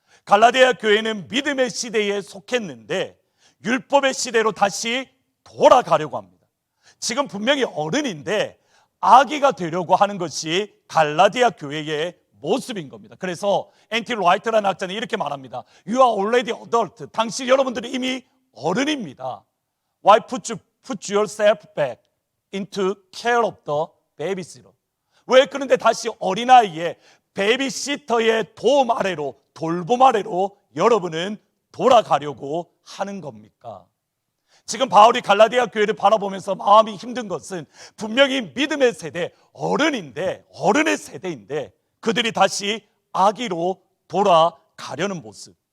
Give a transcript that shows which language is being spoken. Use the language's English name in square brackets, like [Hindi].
[Korean] 갈라디아 교회는 믿음의 시대에 속했는데 율법의 시대로 다시 돌아가려고 합니다. 지금 분명히 어른인데 아기가 되려고 하는 것이 갈라디아 교회의 모습인 겁니다. 그래서 앤티 라이트라는 학자는 이렇게 말합니다. [English] You are already adult. [Korean] 당신 여러분들은 이미 어른입니다. [English] Why put yourself back into care of the babysitter? [Korean] 왜 그런데 다시 어린아이의 베이비시터의 도움 아래로, 돌봄 아래로 여러분은 돌아가려고 하는 겁니까? 지금 바울이 갈라디아 교회를 바라보면서 마음이 힘든 것은 분명히 믿음의 세대, 어른의 세대인데 그들이 다시 아기로 돌아가려는 모습.